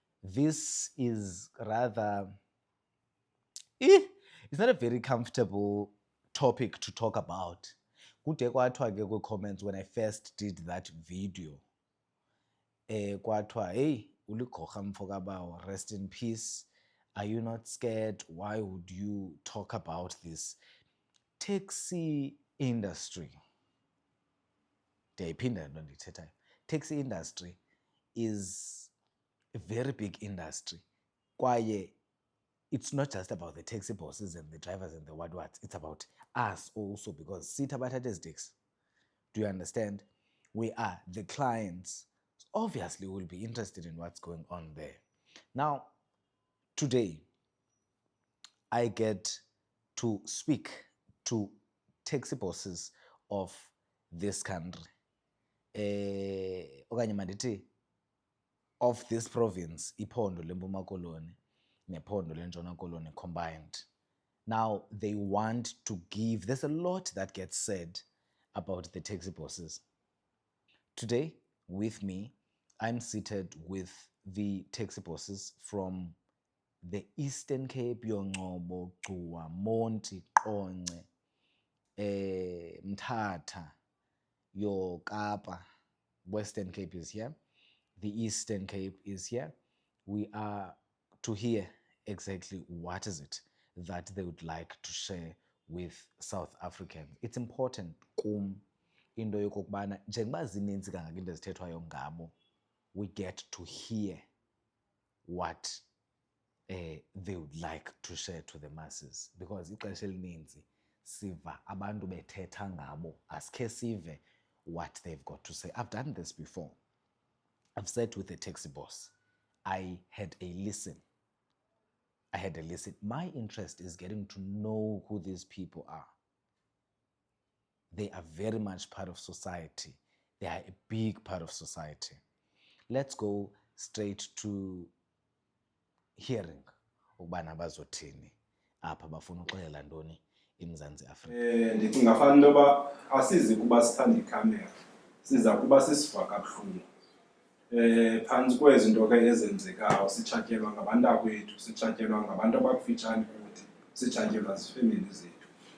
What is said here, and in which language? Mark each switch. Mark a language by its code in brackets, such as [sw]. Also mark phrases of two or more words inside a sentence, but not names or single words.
[en] this is rather, it's not a very comfortable topic to talk about. [xh] Kude kwathiwa ke kwi-comments [en] when I first did that video, [xh] kwathiwa, hey, uligorha Mfokabawo, [en] rest in peace. Are you not scared? Why would you talk about this? Taxi industry. Taxi industry is a very big industry. Kwaye, it's not just about the taxi bosses and the drivers and the what. It's about us also, because [xh] sitha bathatha taxi. [en] Do you understand? We are the clients. Obviously, we'll be interested in what's going on there. Now, today, I get to speak to taxi bosses of this country. [xh] Okanye mandithi [en] of this province, [xh] iphondo leMpuma Koloni nephondo leNtshona Koloni combined. [en] Now they want to give, there's a lot that gets said about the taxi bosses. Today, with me, I'm seated with the taxi bosses from the Eastern Cape, Yongcobo, Gcuwa, Monti, Qonce, Mthatha, your Kapa. Western Cape is here. The Eastern Cape is here. We are to hear exactly what is it that they would like to share with South Africans. It's important [xh] kum into yokokubana njengoba zininzi kangaka into ezithethwayo ngabo, [en] we get to hear what they would like to share to the masses, because [xh] ixesha elininzi siva abantu bethetha ngabo, asikhe sive [en] what they've got to say. I've done this before. I've sat with a taxi boss. I had a listen. My interest is getting to know who these people are. They are very much part of society. They are a big part of society. Let's go straight to hearing [xh] ukubana bazothini apha bafuna uxelela ntoni eMzantsi Afrika. Ndicinga fana into yoba asizi kuba sithanda ikhamera, siza kuba sisiva kabuhlungu. Phantsi kwezinto ke ezenzekayo, sitshatyelwa ngabantu akwethu, sitshatyelwa ngabantu abakufitshane kuthi, sitshatyelwa zifemeli zethu.